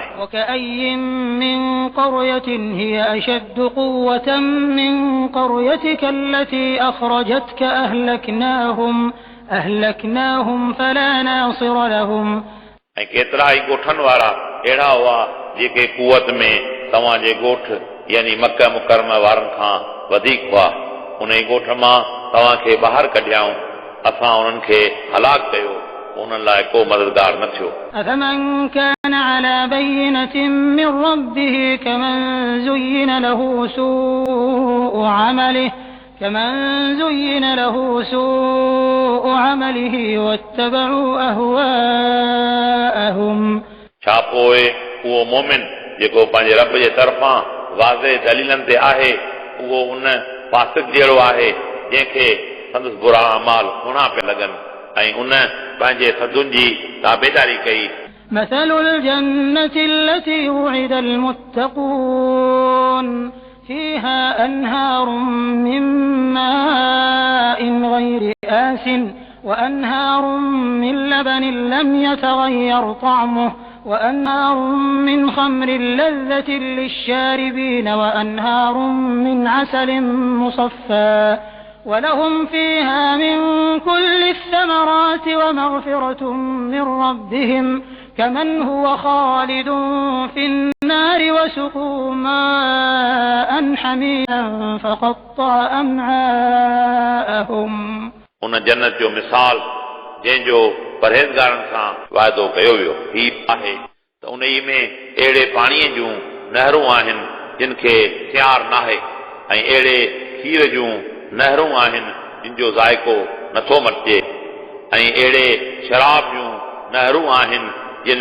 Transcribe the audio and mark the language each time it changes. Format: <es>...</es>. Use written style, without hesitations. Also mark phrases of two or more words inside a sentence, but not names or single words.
<ar>وكأي من قرية هي أشد قوة من قريتك التي أخرجتك أهلكناهم فلا ناصر لهم</ar> <sd>ऐं केतिरा ई ॻोठनि वारा अहिड़ा हुआ जेके कुवत में तव्हांजे ॻोठ यानी मक्का मुकरमा वारनि खां वधीक हुआ उन ई ॻोठ मां तव्हांखे ॿाहिरि कढियाऊं असां उन्हनि खे हलाक कयो उन्हनि लाइ को मददगार न थियो</sd> <ar>أفمن كان على بينة من ربه كمن زين له سوء عمله واتبعوا أهواءهم</ar> <sd>छा पोइ उहो मोमिन जेको पंहिंजे रब जे तरफ़ां वाज़े दलीलनि ते आहे उहो उन फासिक जहिड़ो आहे जंहिंखे संदसि बुरा अमाल सुहिणा पिया लॻनि ऐं उन पंहिंजे सदुनि जी ताबेदारी कई</sd> <ar>مثل الجنة التي وعد المتقون فيها أنهار من ماء غير آسٍ وأنهار من لبن لم يتغير طعمه وأنهار من خمر لذة للشاربين وأنهار من عسل مصفى ولهم فيها من كل الثمرات ومغفرة من ربهم كمن هو خالد في النار وسقوا ماء حميما فقطع أمعاءهم</ar> <sd>उन जन्नत जो मिसाल जंहिंजो परहेज़गारनि सां वाइदो कयो वियो ही आहे त उन ई में अहिड़े पाणीअ जूं नहरूं आहिनि जिन खे सियार नाहे ऐं अहिड़े खीर जूं नहरूं आहिनि जिन जो ज़ाइको नथो मटिजे ऐं अहिड़े शराब जूं नहरूं आहिनि जिन</sd>